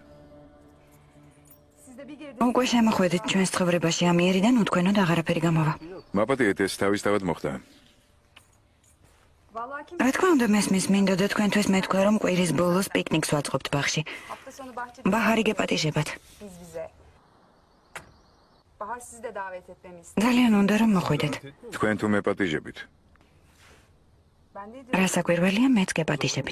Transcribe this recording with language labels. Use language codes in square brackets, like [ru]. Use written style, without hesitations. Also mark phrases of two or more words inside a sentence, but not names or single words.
[ka] უკვე შემოხვედით ჩვენს ცხოვრებაში ამიერიდან უთქვენოდ აღარაფერი გამოვა. მაპატიეთ, ეს თავისთავად მოხდა. რა თქმა უნდა მესმის, მინდა და თქვენთვის მეთქვა, რომ კვირის ბოლოს პიკნიკს ვაწყობთ ბაღში. ბაჰარი გეპატიჟებათ. [tr] Bahar sizi de davet etmemi istedim. [ka] ძალიან უნდა რომ მოხვიდეთ. თქვენ თუ მეპატიჟებით. [tr] Ben de [ka] რა საკვირველია, მეც გეპატიჟებით.